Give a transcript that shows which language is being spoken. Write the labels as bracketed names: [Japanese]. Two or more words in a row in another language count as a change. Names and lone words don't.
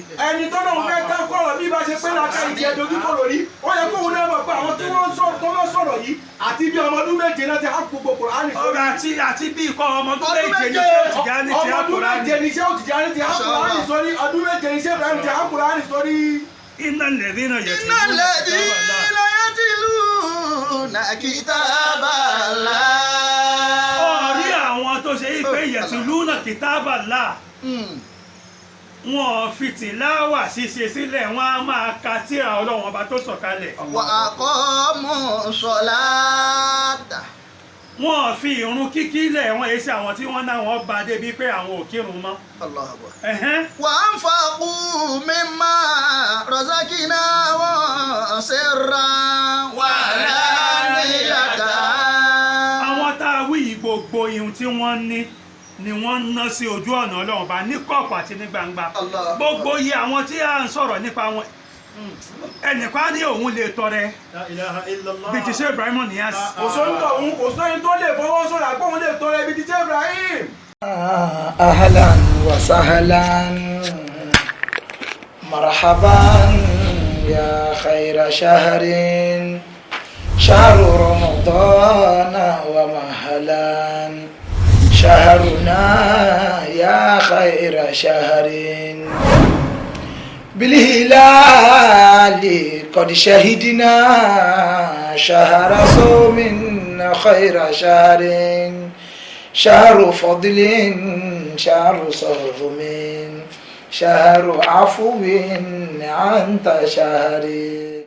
[Yoruba] ẹni tó náà fẹ́ takú ọ̀rọ̀ bí bá ṣe pé làákàyè tiẹ̀ dorí kodò rí ó yẹ kóun náà mọ̀ pé àwọn tí wọ́n sọ̀rọ̀ yìí àti bí ọmọ ọdún méje náà ti há gbogbo Kùránì sórí. ọ̀rọ̀ àti bí ikọ̀ ọmọ ọdún méje ní ṣé Tìjàní ti há Kùránì. ọmọ ọdún méje ní ṣé Tìjàní ti há Kùránì sórí ọdún méje ní ṣé Ibrahim ti há Kùránì sórí. [Arabic] إن الذين إن الذين يتلون كتاب الله. [Yoruba] ọ̀rí àwọn tó ṣe pé [Arabic] يتلون كتاب الله [Yoruba] wọn fi tìláwà ṣíṣe sílẹ̀ wọn á máa ka tírà Ọlọ́run ọba tó sọ̀kalẹ̀. [Arabic] وأقاموا الصلاة. [Yoruba] wọn fi ìrun kíkí lẹ̀ wọ́n èsì àwọn tí wọ́n náà wọ́n bá débi pé àwọn ò kírun mọ́. [Arabic] الله أكبر. وأنفقوا مما رزقناهم سرا وعلانية. [Yoruba] àwọn tá a wí gbogbo ihun tí wọ́n ní ni wọ́n ń ná sí ojú ọ̀nà Ọlọ́run bá ní kọ̀kọ̀ àti ní gbangba. gbogbo iye àwọn tí a ń sọ̀rọ̀ nípa wọn ẹnìkan ní òun lè tọrẹ bí ti ṣe Ibrahim Niyas. kò sóńtọ̀ òun kò sóyún tó lè fọwọ́ sọ̀rọ̀ àpò òun lè tọrẹ bí ti ṣe Ibrahim. [Arabic] أهلا وسهلا مرحبا يا خير شهر شهر رمضان ومهلا شهرنا يا خير شهر بالهلال قد شهدنا شهر صوم خير شهر شهر فضل شهر صوم شهر عفو أنت شهر